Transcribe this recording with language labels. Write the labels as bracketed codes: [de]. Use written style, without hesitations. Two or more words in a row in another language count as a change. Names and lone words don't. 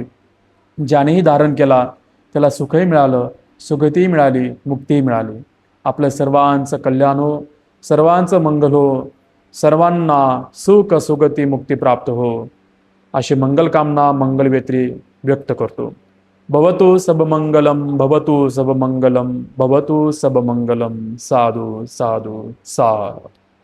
[mr] ज्यानेही धारण केला त्याला सुखही मिळालं, सुगतीही मिळाली, मुक्तीही मिळाली. आपलं सर्वांचं कल्याण हो, सर्वांचं मंगल हो, सर्वांना सुख सुगती मुक्ती प्राप्त हो, अशी मंगलकामना मंगलवेत्री व्यक्त करतो. [pi] भवतु सबमंगलम, भवतु सबमंगलम, भवतु सबमंगलम. साधू साधू साधू.